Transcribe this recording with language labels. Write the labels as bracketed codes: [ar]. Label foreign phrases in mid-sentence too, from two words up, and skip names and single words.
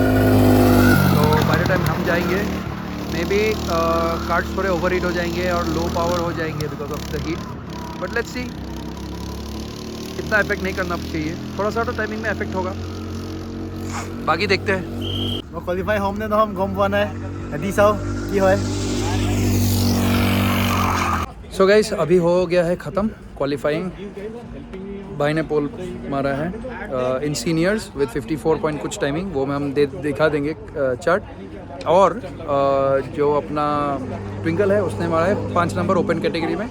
[hi] तो [en] by the time [hi] हम जाएंगे [en] maybe cards [hi] थोड़े [en] over heat [hi] हो जाएंगे और [en] low power [hi] हो जाएंगे [en] because of the heat. but let's see, [hi] इतना इफेक्ट नहीं करना चाहिए, थोड़ा सा तो टाइमिंग में इफेक्ट होगा, बाकी देखते हैं। वो क्वालिफाई हमने तो हम [as] গম পোৱা নাই, এদি চাও কি হয়। [en] so guys [hi] अभी हो गया है ख़त्म क्वालिफाइंग। भाई ने पोल मारा है [en] in seniors with 54 point [hi] कुछ टाइमिंग, वो में हम दिखा देंगे चार्ट। और जो अपना ट्विंकल है उसने मारा है 5 नंबर [en] open category [hi] में।